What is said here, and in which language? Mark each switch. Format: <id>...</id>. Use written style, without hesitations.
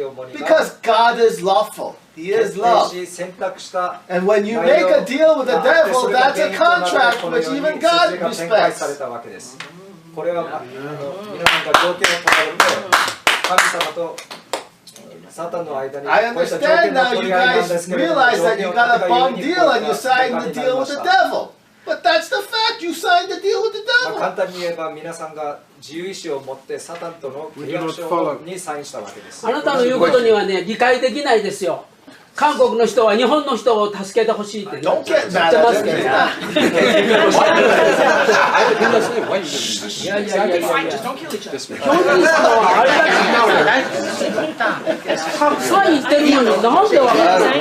<en>Because God is lawful. He is love. And when you make a deal with the devil, that's a contract which even God respects.</en> <ja>これは皆さんが条件を取られて神様とサタンの間に</ja> <en>I understand now you guys realize that you got a bum deal and you signed the deal with the devil. But that's the fact, you signed the deal with the devil.</en> <ja>簡単に言えば皆さんが自由意志を持ってサタンとの契約書にサインしたわけです。あなたの言うことにはね理解できないですよ。韓国の人は日本の人を助けてほしいって言ってますけど。いやいやいやいや。基本的にはあれだけたくさん言ってるのになんでわからない。</ja>